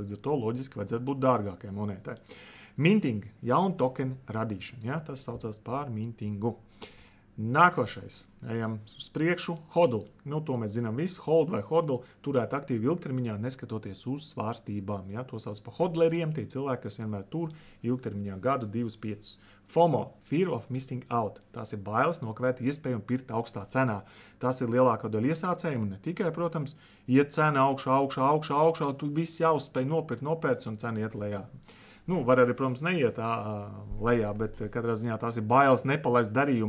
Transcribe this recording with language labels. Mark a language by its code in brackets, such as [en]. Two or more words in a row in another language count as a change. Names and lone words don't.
[lv] Līdz ar to loģiski vajadzētu būt dārgākai monētai. Minting, jaunu tokenu radīšana. Ja? Tas saucās par mintingu. Nākošais. Ejam uz priekšu. Hodl. To mēs zinām visu. Hold vai hodl turēt aktīvi ilgtermiņā, neskatoties uz svārstībām. Ja? To sauc par hodleriem. Tie cilvēki, kas vienmēr tur ilgtermiņā gadu, 2-5. [en] FOMO. Fear of missing out. [lv] Tās ir bailes nokavēt iespēju un pirkt augstā cenā. Tās ir lielākā daļa iesācēju un ne tikai, protams, iet cena augšā, tu viss jāuzspēj nopērts un cena iet lejā. Var arī, protams, neiet lejā, bet katrā ziņā tās ir bailes nepalaist darījumu.